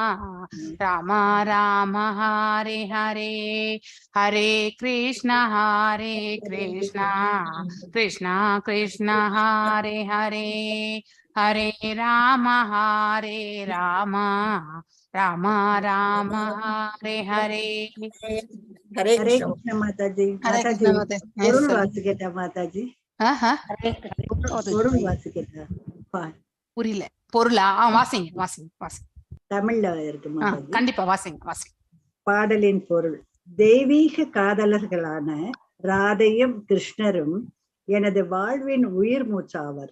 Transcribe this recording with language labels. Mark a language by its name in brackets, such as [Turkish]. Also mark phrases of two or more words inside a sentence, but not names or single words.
[Sanskrit] राम हरे हरे, हरे कृष्ण कृष्ण कृष्ण हरे हरे, हरे राम राम राम हरे हरे. हरे [Tamil] कृष्ण माताजी. माताजी பொருள் வாசிக்கட்டா மாதாஜி? பொருள் வாசிக்கட்டா? புரியல. பொருளா? வாசிங்க வாசிங்க வாசிங்க. தமிழ்ல இருக்கு மாதாஜி. கண்டிப்பா வாசிங்க வாசிங்க. பாடலின் பொருள்: தெய்வீக காதலர்களான ராதையும் கிருஷ்ணரும் எனது வாழ்வின் உயிர் மூச்சாவர்.